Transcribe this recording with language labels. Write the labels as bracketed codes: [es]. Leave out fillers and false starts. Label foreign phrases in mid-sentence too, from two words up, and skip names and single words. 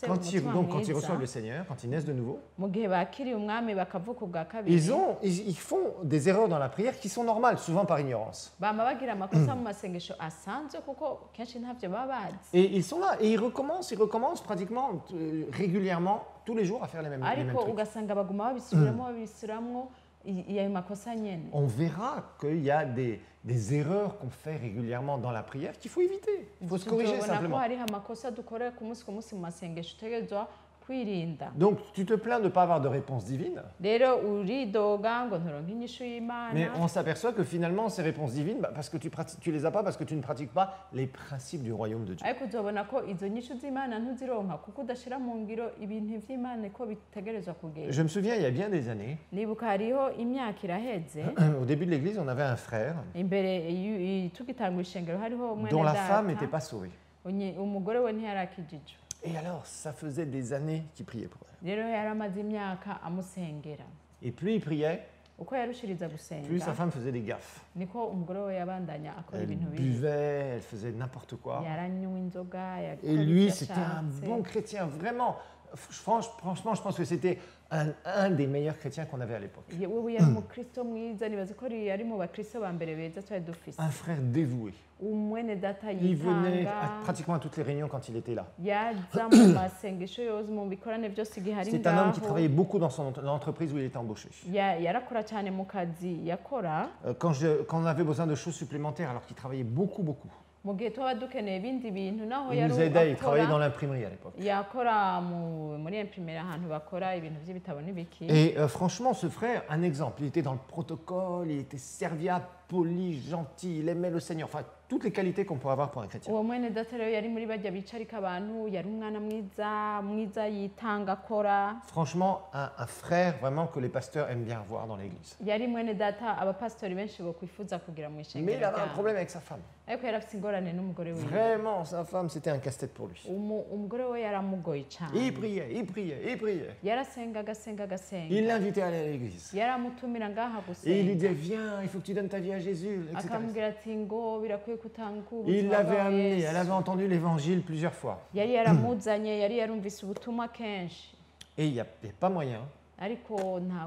[fr] quand ils, [rn] umutima [fr] donc, quand ils [rn] mwiza [fr] reçoivent le Seigneur, quand ils naissent de nouveau, [rn] mu gihe bakiriye umwami bakavuka ubwa kabiri [fr] ils font des erreurs dans la prière qui sont normales, souvent par ignorance. [rn] bama bagira amakosa mu masengesho asanzwe kuko kenshi ntavyo baba bazi. [fr] Et ils sont là, et ils recommencent pratiquement régulièrement, tous les jours, à faire les mêmes [rn] ariko [fr] trucs. [rn] ugasanga baguma babisubiramwo ayo makosa nyene. [fr] On verra qu'il y a des erreurs qu'on fait régulièrement dans la prière qu'il faut éviter. Il faut se corriger [rn] Tuzobona ko [fr] simplement. [rn] hariho amakosa dukora ku munsi mu masengesho utegerezwa kwirinda. [fr] Donc, tu te plains de ne pas avoir de réponse divine, [rn] Rero uridoga ngo nturonke inyishu [fr] mais [rn] y'Imana [fr] on s'aperçoit que finalement, ces réponses divines, parce que tu les as pas parce que tu ne pratiques pas les principes du royaume de Dieu. [rn] ariko uzobona ko izo nyishu z'Imana ntuzironka kuko udashira mu ngiro ibintu vy'Imana ko bitegerezwa kugenda. [fr] Je me souviens, il y a bien des années, [rn] Nibuka hariho imyaka iraheze [fr] au début de l'église, on avait un frère [rn] imbere tugitanga ishengero hariho mwene [fr] dont la femme [rn] data [fr] n'était pas sauvée. [rn] umugore we ntiyarakijijwe. [fr] Et alors, ça faisait des années qu'il priait pour elle. [rn] Rero yaramaze imyaka amusengera. [fr] Et plus il priait, [rn] Uko yarushiriza [fr] plus sa [rn] gusenga [fr] femme faisait des gaffes. [rn] niko umugore we yabandanya akora [fr] Elle [rn] ibintu bibi. [fr] buvait, elle faisait n'importe quoi. [rn] Yaranywa inzoga [fr] Et lui, c'était un bon chrétien, vraiment. Franchement, je pense que c'était un des meilleurs chrétiens qu'on avait à l'époque. [rn] wewe yari umukristo mwiza nibaza ko yari mu bakristo ba mbere beza twari dufise. [fr] Un frère dévoué. [rn] Umwene data [fr] Il venait [rn] yitanga [fr] pratiquement à toutes les réunions quand il était là. [rn] yaza mu masengesho yose mu bikorane byose igihe ari [fr] C'est un homme qui [rn] ngaho. [fr] travaillait beaucoup dans l'entreprise où il était embauché. [rn] Yarakora cyane mu kazi yakora [fr] Quand on avait besoin de choses supplémentaires, alors qu'il travaillait beaucoup, [rn] mu gihe tuba dukeneye ibindi bintu naho [fr] il [rn] yari [fr] nous aidait, il travaillait dans [rn] akora [fr] l'imprimerie à l'époque. [rn] yakora muri imprimera ahantu bakora ibintu by'ibitabo n'ibiki. [fr] Et franchement, ce frère, un exemple, il était dans le protocole, il était serviable, poli, gentil, il aimait le Seigneur, enfin, toutes les qualités qu'on peut avoir pour un chrétien. [rn] uwo mwene data rero yari muri bajya bicarika abantu yari umwana mwiza yitanga akora. [fr] Franchement, un frère vraiment que les pasteurs aiment bien voir dans l'église. [rn] Yari mwene data abapasitori benshi bokwifuza kugira mu [fr] Mais [rn] ishengero [fr] il avait un [rn] ryabo. [fr] problème avec sa femme. [rn] ariko yari afite ingorane n'umugore we. [fr] Vraiment, sa femme, c'était un casse-tête pour lui. [rn] umugore we yaramugoye cyane. [fr] Il priait, il priait, il priait. [rn] yarasenga agasenga agasenga. [fr] Il l'invitait à aller à l'église. [rn] yaramutumira ngaha [fr] Et il lui [rn] gusenga [fr] disait, viens, il faut que tu donnes ta vie à Jésus, etc. [rn] akamubwira ati ngo birakwiye kutanga [fr] Il [rn] ubuzima [fr] l'avait [rn] bwawe [fr] amené, [rn] Yesu. [fr] elle avait entendu l'évangile plusieurs fois. [rn] yari yaramuzanye yari yarumvise ubutumwa kenshi [fr] Et il n'y a pas moyen, [rn] ariko nta